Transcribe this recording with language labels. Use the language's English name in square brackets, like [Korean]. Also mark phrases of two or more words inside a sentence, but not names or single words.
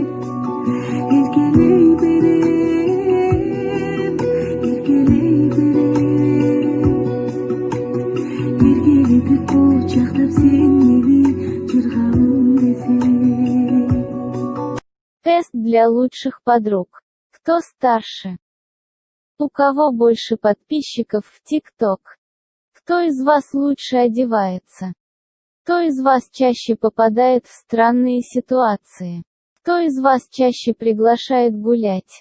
[Kyrgyz] Эркелей берем, эркелей берем. Эркелетип кучактап сен мени жыргалым десең. [Russian] Тест для лучших подруг. Кто старше? У кого больше подписчиков в ТикТок? Кто из вас лучше одевается? Кто из вас чаще попадает в странные ситуации? Кто из вас чаще приглашает гулять?